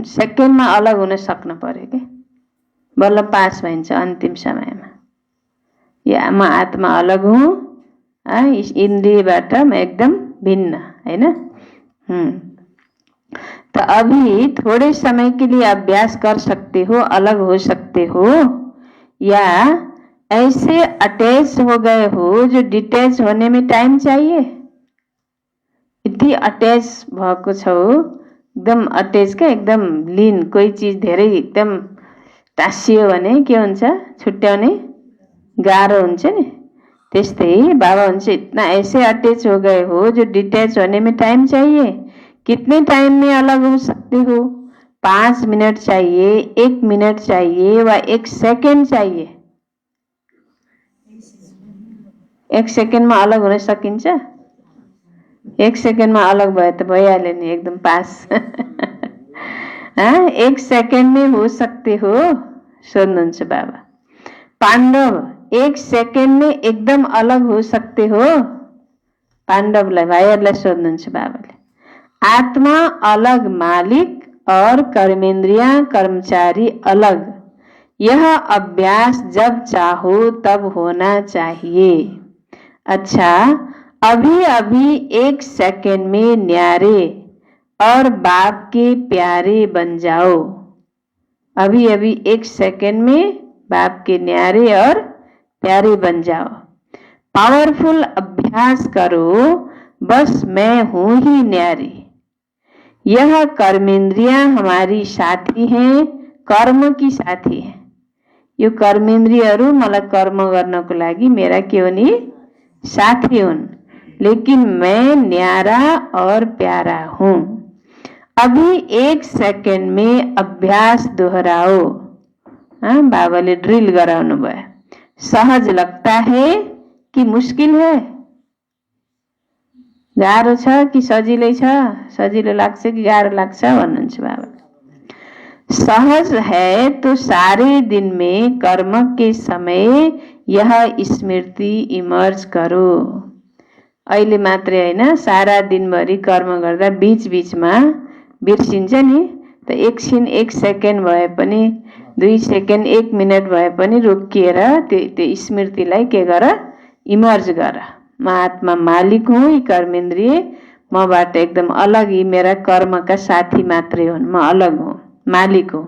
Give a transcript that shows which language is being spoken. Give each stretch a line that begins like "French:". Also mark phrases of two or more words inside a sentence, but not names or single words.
Nepali: सेकेन्डमा अलग हुन सक्नु पर्यो के, बल्ल पास भइन्छ अन्तिम समयमा। या म आत्मा अलग हुँ, इन्द्रियबाट म एकदम भिन्न, हैन?
Hindi: तो अभी थोड़े समय के लिए अभ्यास कर सकते हो, अलग हो सकते हो, या ऐसे अटैच हो गए हो जो डिटैच होने में टाइम चाहिए।
Nepali: यति अटैच भएको छौ, एकदम अटैच क्या, एकदम लीन। कोही चीज धेरै एकदम टाँसियो भने के हुन्छ? छुट्याउने गाह्रो हुन्छ नि। त्यस्तै बाबा हुन्छ,
Hindi: इतना ऐसे अटैच हो गए हो जो डिटैच होने में टाइम चाहिए। कितने टाइम में अलग हो सकते हो? 5 मिनट चाहिए, 1 मिनट चाहिए वा 1 सेकेन्ड चाहिए?
Nepali: 1 सेकेन्डमा अलग हुन सकिन्छ? 1 सेकेन्डमा अलग भयो त भइहाल्यो नि, एकदम पास।
Hindi: 1 सेकेन्ड में हो सकते हो?
Nepali: सोध्नुहुन्छ बाबा।
Hindi: पाण्डव 1 सेकेन्ड में एकदम अलग हो सकते हो?
Nepali: पाण्डवलाई, भाइहरूलाई सोध्नुहुन्छ बाबाले।
Hindi: आत्मा अलग मालिक और कर्मेंद्रियां कर्मचारी अलग। यह अभ्यास जब चाहो तब होना चाहिए। अच्छा, अभी अभी 1 सेकेंड में न्यारे और बाप के प्यारे बन जाओ। अभी अभी 1 सेकंड में बाप के न्यारे और प्यारे बन जाओ। पावरफुल अभ्यास करो, बस मैं हूं ही न्यारी। यह कर्मेंद्रियां हमारी साथी हैं, कर्म की साथी है।
Nepali: यो कर्मेंद्रियहरू मलाई कर्म गर्नको लागि मेरा के हो नि साथी हुन्,
Hindi: लेकिन मैं न्यारा और प्यारा हूं। अभी 1 सेकंड में अभ्यास दोहराओ।
Nepali: बाबाले ड्रिल गराउनु भयो।
Hindi: सहज लगता है कि मुश्किल है?
Nepali: गाह्रो छ कि सजिलै छ? सजिलो लाग्छ कि गाह्रो लाग्छ भन्नुहुन्छ बाबा।
Hindi: सहज है तो सारे दिन में कर्म के समय यह स्मृति इमर्ज करो।
Nepali: अहिले मात्रै हैन, सारा दिनभरि कर्म गर्दा बीच बीचमा बिर्सिन्छ नि त। एकछिन 1 सेकेन्ड भए पनि, 2 सेकेन्ड, 1 मिनट भए पनि रोकिएर त्यो स्मृतिलाई के गर, इमर्ज गर। म आत्मा मालिक हुँ, यी कर्मेन्द्रिय मबाट एकदम अलग, यी मेरा कर्मका साथी मात्रै हुन्, म अलग हुँ, मालिक हुँ।